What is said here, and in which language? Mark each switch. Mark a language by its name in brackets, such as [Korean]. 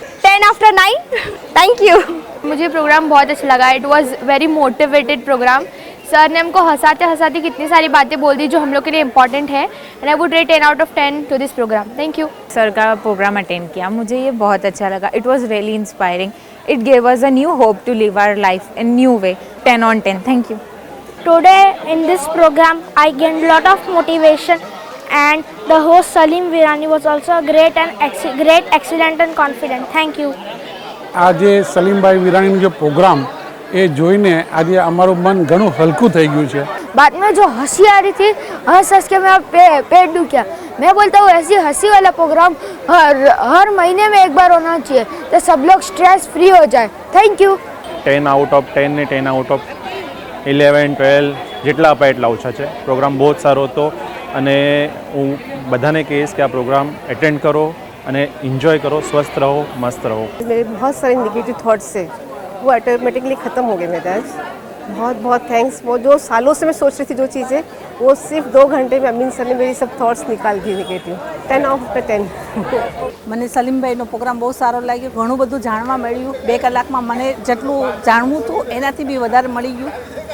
[English] 10 after 9। Thank you. [Hindi] मुझे programme बहुत अच्छा लगा। [English] It was very motivated programme. [Hindi] Sir ने हमको हंसाते हंसाते कितनी सारी बातें बोल दी जो हम लोग के लिए इंपॉर्टेंट है [English] And I would rate 10 out of 10 to this programme. [Hindi] Thank you. Sir का प्रोग्राम अटेंड किया, मुझे ये बहुत अच्छा लगा। [English] It was really inspiring. it gave us a new hope to live our life in new way. 10 on 10. Thank you. Today in this program I gained a lot of motivation and the host Salim Virani was also great, excellent and confident. Thank you. [Gujarati] આજે સલીમભાઈ વિરાણીનો જે programme એ જોઈને આજે અમારું મન ઘણું હલકું થઈ ગયું છે. [Hindi] बाद में जो हंसी आ रही थी हंस के मैं पेट दुखा. मैं बोलता हूँ ऐसी हंसी वाला प्रोग्राम हर महीने में एक बार होना चाहिए तो सब लोग स्ट्रेस फ्री हो जाए. [English] Thank you. [Gujarati] 10 આઉટ ઓફ 10 ને 10 આઉટ ઓફ 11 12 જેટલા અપાય એટલા ઓછા છે. પ્રોગ્રામ બહુ જ સારો હતો અને હું બધાને કહીશ કે આ પ્રોગ્રામ એટેન્ડ કરો અને એન્જોય કરો, સ્વસ્થ રહો, મસ્ત રહો. [Hindi] मेरे बहुत सारे निगेटिव थॉट्स थे वो ऑटोमेटिकली ख़त्म हो गए मेरे आज. बहुत बहुत थैंक्स. वो जो सालों से मैं सोच रही थी जो चीज़ें वो सिर्फ 2 घंटे में अमीन सर ने मेरी सब थॉट्स निकाल दी निगेटिव. [English] 10 out of 10. [Gujarati] મને સલીમભાઈનો પ્રોગ્રામ બહુ સારો લાગ્યો. ઘણું બધું જાણવા મળ્યું. 2 કલાકમાં મને જેટલું જાણવું હતું એનાથી બી વધારે મળી ગયું.